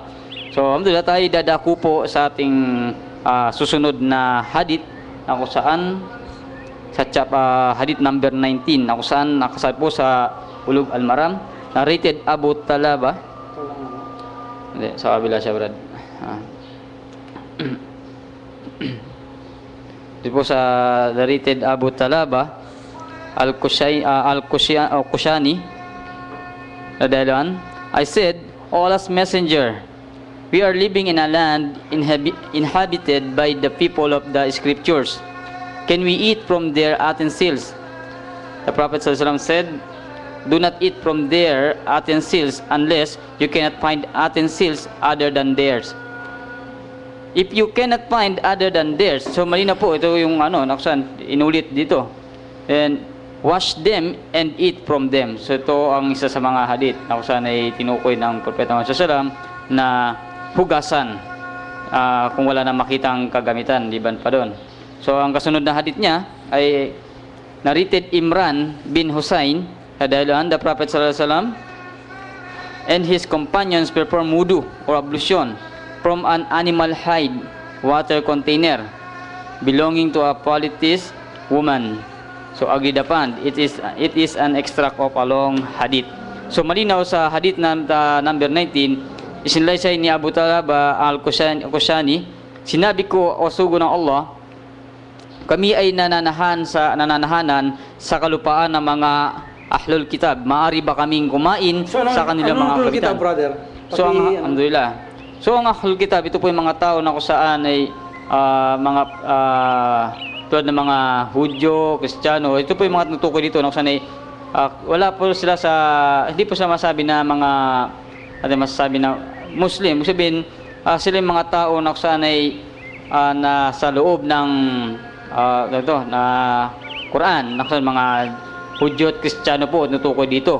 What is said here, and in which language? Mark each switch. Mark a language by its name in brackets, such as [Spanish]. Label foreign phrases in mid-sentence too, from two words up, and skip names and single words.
[Filipino] So, alhamdulillah tayo dadako po sa ating susunod na hadith na kung saan sa hadith number 19 na kung saan nakasal po sa Ulug Al-Maram, narrated Abu Talaba. Hindi, sa kabila siya, Brad. Dito po sa [English] narrated Abu Talaba Al-Kushani Radiallahu, I said, O Allah's messenger, we are living in a land inhabited by the people of the scriptures. Can we eat from their utensils? The Prophet ﷺ said, do not eat from their utensils unless you cannot find utensils other than theirs. If you cannot find other than theirs, [Filipino] so mali na po, ito yung naksan, inulit dito. [English] And wash them and eat from them. [Filipino] So ito ang isa sa mga hadith na kung saan ay tinukoy ng Propeta Muhammad SAW na hugasan kung wala na makitang kagamitan, liban pa doon. So ang kasunod na hadith niya ay [English] narrated Imran bin Husayn, the Prophet ﷺ and his companions perform wudu or ablution from an animal hide water container belonging to a polytheist woman. So agreed upon, it is an extract of a long hadith. [Filipino] So malinaw sa hadith na number 19, isinalaysay ni Abu Talaba Al-Kushani, sinabi ko, o sugo ng Allah, kami ay nananahanan sa kalupaan ng mga [Arabic] أهل الكتاب. [Filipino] Maari ba kaming kumain sa kanilang mga ahlul kapitan? kitab, brother? So alhamdulillah. So ang [Arabic] أهل الكتاب, [Filipino] ito po yung mga tao na kung saan ay tulad ng mga Hudyo, Kristiyano, ito po yung mga tutukoy dito na kung saan ay wala po sila hindi po sila masabi na mga masasabi na Muslim. Ibig sabihin, sila yung mga tao na kung saan ay nasa loob ng na Quran, na kung saan mga Hudyo at Kristiyano po nutukoy dito.